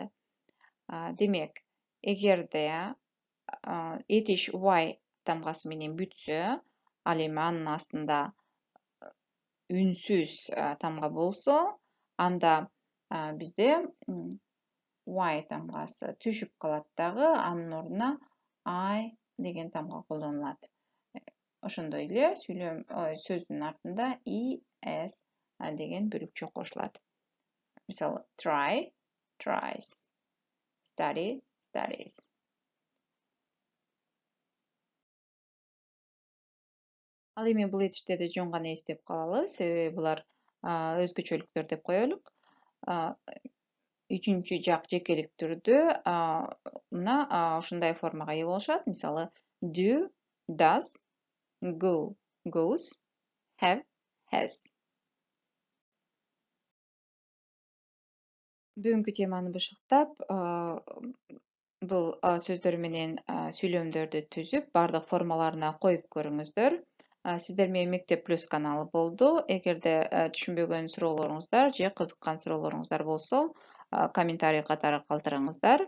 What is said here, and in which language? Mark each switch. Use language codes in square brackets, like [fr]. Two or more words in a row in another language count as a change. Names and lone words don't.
[ky] Демек, эгерде etиш Y тамғасы менен бүтсө, ал эми анын астында үнсүз тамға болсо, анда бизде Y тамғасы түшіп қалады дағы, анын ордуна I деген тамға колдонулат. Ошондой эле сөздүн артында ES деген бүлүкчө кошулат. Мисалы, [en] try, tries, study, studies. [ky] Ал эми бул этиштерди жөн гана эстеп калалы, себеби булар өзгөчөлүктөр деп коелук. Үчүнчү жак жекелик түрдө мына ушундай формага ээ болушат. Мисалы, [en] do, does, go, goes, have, has. [ky] Бүгүнкү теманы бышыктап, бул сөздөр менен сүйлөмдөрдү түзүп, бардык формаларына коюп көрүңүздөр. Сиздер менен Мектеп Плюс каналы болду. Эгерде түшүнбөгөн суроолоруңуздар же кызыккан суроолоруңуздар болсо, комментарий катары калтырыңыздар.